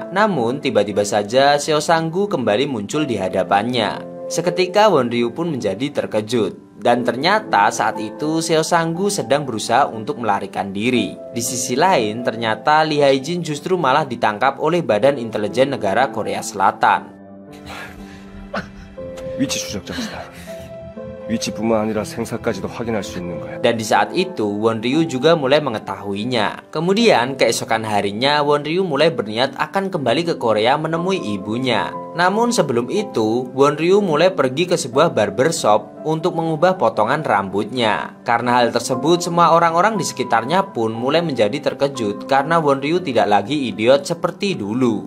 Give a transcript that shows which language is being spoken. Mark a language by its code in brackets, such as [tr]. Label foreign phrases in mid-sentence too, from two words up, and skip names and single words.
[id] Namun tiba-tiba saja Seo Sang-gu kembali muncul di hadapannya. Seketika Won Ryu pun menjadi terkejut. Dan ternyata saat itu Seo Sang-gu sedang berusaha untuk melarikan diri. Di sisi lain, ternyata Lee Hae-jin justru malah ditangkap oleh Badan Intelijen Negara Korea Selatan. [ko] 위치 추적자입니다. 위치뿐만 아니라 생사까지도 확인할 수 있는 거야. [id] Dan di saat itu Won Ryu juga mulai mengetahuinya. Kemudian keesokan harinya Won Ryu mulai berniat akan kembali ke Korea menemui ibunya. Namun sebelum itu Won Ryu mulai pergi ke sebuah barbershop untuk mengubah potongan rambutnya. Karena hal tersebut semua orang-orang di sekitarnya pun mulai menjadi terkejut karena Won Ryu tidak lagi idiot seperti dulu.